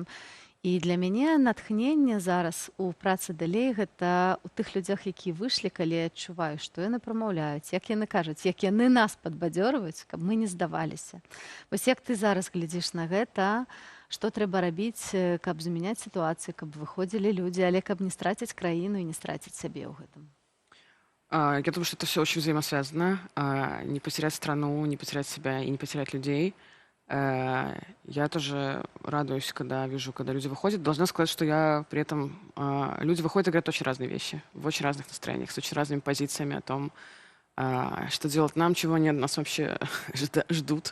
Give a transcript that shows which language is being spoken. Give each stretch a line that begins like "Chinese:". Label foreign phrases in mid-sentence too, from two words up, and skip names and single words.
Belarusian: І для мяне натхненне зараз у працы далей гэта у тых людзях, якія выйшлі, калі я адчуваю, што яны прамаўляюць, як яны кажуць, як яны нас падбадзёрваюць, каб мы не здаваліся. Вось як ты зараз глядзіш на гэта, што трэба рабіць, каб змяняць сітуацыю, каб выходзілі людзі, але каб не страціць краіну і не страціць сябе ў гэтым?
Russian: Я думаю, что это все очень взаимосвязано. Не потерять страну, не потерять себя и не потерять людей. Я тоже радуюсь, когда вижу, когда люди выходят. Должна сказать, что я при этом... Люди выходят и говорят очень разные вещи, в очень разных настроениях, с очень разными позициями о том, что делать нам, чего нет, нас вообще ждут.